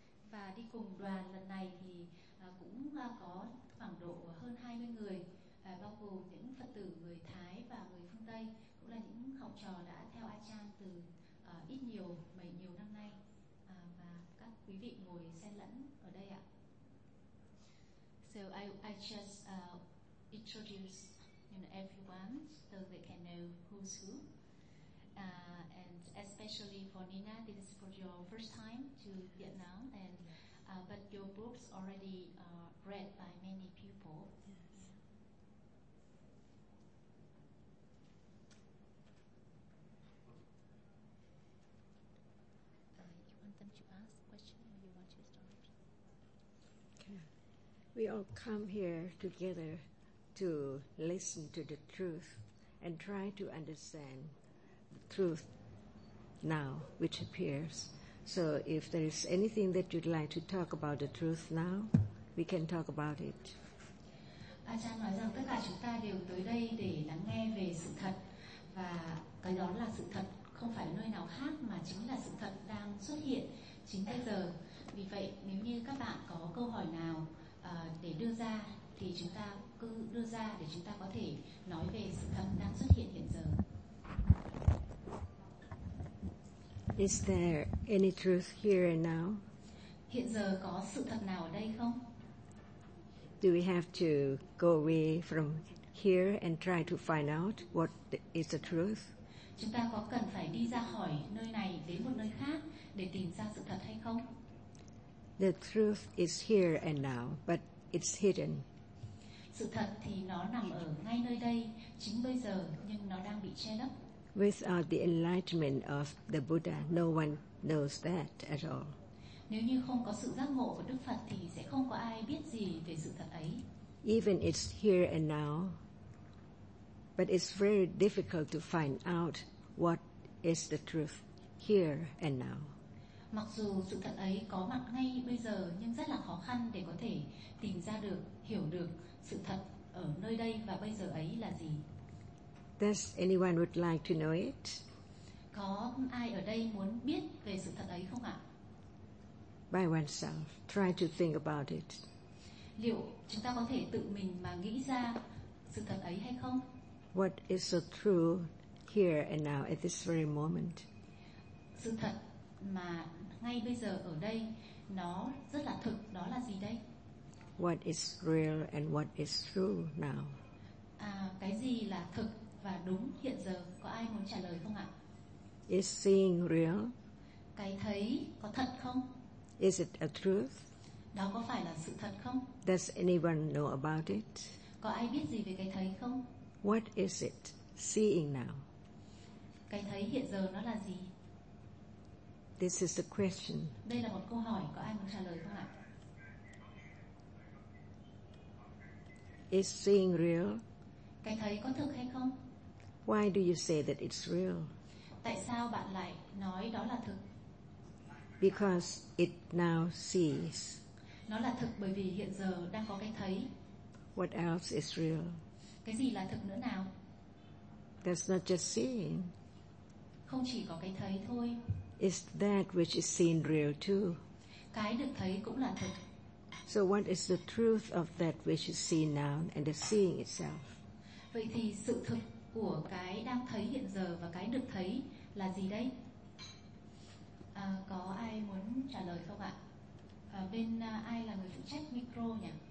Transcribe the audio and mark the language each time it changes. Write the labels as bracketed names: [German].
[Vietnamese] Và đi cùng đoàn lần này thì cũng có khoảng độ hơn 20 người, bao gồm những Phật tử người Thái và người phương Tây, cũng là những học trò đã theo A Trang từ ít nhiều mấy nhiều năm nay. Và các quý vị ngồi xen lẫn ở đây ạ. [English] So I just introduce, you know, everyone so they can know who's who. And especially for Nina, this is for your first time to Vietnam, and but your books already read by many people. Yes. You want them to ask question or you want to start? Okay. We all come here together to listen to the truth and try to understand the truth now which appears. So if there is anything that you'd like to talk about the truth now, we can talk about it. [Vietnamese] A Trang nói rằng tất cả chúng ta đều tới đây để lắng nghe về sự thật, và cái đó là sự thật, không phải nơi nào khác mà chính là sự thật đang xuất hiện chính bây giờ. Vì vậy nếu như các bạn có câu hỏi nào để đưa ra thì chúng ta cứ đưa ra để chúng ta có thể nói về sự thật đang xuất hiện hiện giờ. [English] Is there any truth here and now? [Vietnamese] Hiện giờ có sự thật nào ở đây không? [English] Do we have to go away from here and try to find out what is the truth? [Vietnamese] Chúng ta có cần phải đi ra khỏi nơi này đến một nơi khác để tìm ra sự thật hay không? [English] The truth is here and now, but it's hidden. [Vietnamese] Sự thật thì nó nằm ở ngay nơi đây, chính bây giờ, nhưng nó đang bị che lấp. [English] Without the enlightenment of the Buddha, no one knows that at all. [Vietnamese] Nếu như không có sự giác ngộ của Đức Phật thì sẽ không có ai biết gì về sự thật ấy. [English] Even it's here and now, but it's very difficult to find out what is the truth here and now. [Vietnamese] Mặc dù sự thật ấy có mặt ngay bây giờ, nhưng rất là khó khăn để có thể tìm ra được, hiểu được sự thật ở nơi đây và bây giờ ấy là gì. [English] Does anyone would like to know it? [Vietnamese] Có ai ở đây muốn biết về sự thật ấy không ạ? [English] By oneself, try to think about it. [Vietnamese] Liệu chúng ta có thể tự mình mà nghĩ ra sự thật ấy hay không? [English] What is so true here and now at this very moment? [Vietnamese] Sự thật mà ngay bây giờ ở đây nó rất là thực, đó là gì đây? [English] What is real and what is true now? [Vietnamese] À, cái gì là thực và đúng hiện giờ? Có ai muốn trả lời không ạ? [English] Is seeing real? [Vietnamese] Cái thấy có thật không? [English] Is it a truth? [Vietnamese] Đó có phải là sự thật không? [English] Does anyone know about it? [Vietnamese] Có ai biết gì về cái thấy không? [English] What is it seeing now? [Vietnamese] Cái thấy hiện giờ nó là gì? [English] This is the question. [Vietnamese] Đây là một câu hỏi, có ai muốn trả lời không ạ? [English] Is seeing real? [Vietnamese] Cái thấy có thực hay không? [English] Why do you say that it's real? [Vietnamese] Tại sao bạn lại nói đó là thực? [English] Because it now sees. [Vietnamese] Nó là thực bởi vì hiện giờ đang có cái thấy. [English] What else is real? [Vietnamese] Cái gì là thực nữa nào? [English] That's not just seeing. [Vietnamese] Không chỉ có cái thấy thôi. [English] Is that which is seen real too? [Vietnamese] Cái được thấy cũng là thực. [English] So what is the truth of that which is seen now and the seeing itself? [Vietnamese] Vậy thì sự thực của cái đang thấy hiện giờ và cái được thấy là gì đây? Có ai muốn trả lời không ạ? Ai là người phụ trách micro nhỉ?